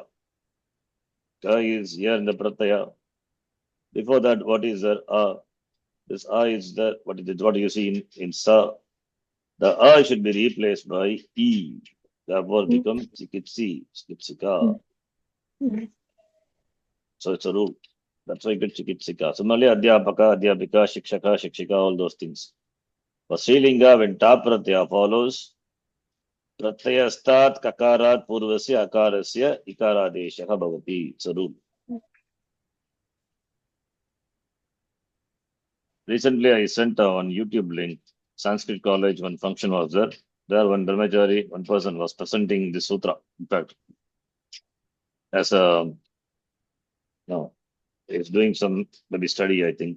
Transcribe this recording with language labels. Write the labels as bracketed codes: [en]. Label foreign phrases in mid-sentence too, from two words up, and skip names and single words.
[en] Ka is here in the pratyaya. Before that, what is there? This a is there. What is it? What do you see in sa? The a should be replaced by e. Therefore, become [sa] चिकित्सि, चिकित्सिका. [en] So it's a rule. That's why you get chikitsika. Similarly, [sa] अध्यापक, अध्यापिका, शिक्षक, शिक्षिका, [en] all those things. For Srilinga, when ta pratyaya follows, [sa] प्रत्ययस्थात् ककारात् पूर्वस्य अकारस्य इकारादेशः भवति. [en] It's a rule. Recently, I sent on YouTube link, Sanskrit college, one function was there. There, one brahmachari, one person was presenting the sutra. In fact, as a, no, he's doing some maybe study, I think.